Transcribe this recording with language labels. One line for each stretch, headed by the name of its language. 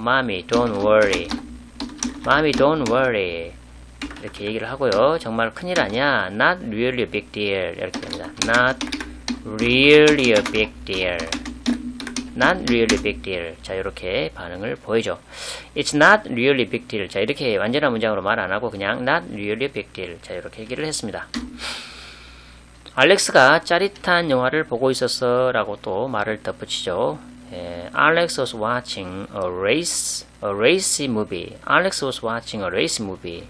English: Mommy, don't worry. Mommy, don't worry.
Korean: 이렇게 얘기를 하고요. 정말 큰일 아니야.
English: Not really a big deal.
Korean: 이렇게 됩니다.
English: Not really a big deal. Not really a big deal.
Korean: 자, 이렇게 반응을 보이죠.
English: It's not really a big deal.
Korean: 자, 이렇게 완전한 문장으로 말 안 하고 그냥
English: not really a big deal.
Korean: 자, 이렇게 얘기를 했습니다. 알렉스가 짜릿한 영화를 보고 있었어 라고 또 말을 덧붙이죠.
English: Alex was watching a racy movie. Alex was watching a racy movie.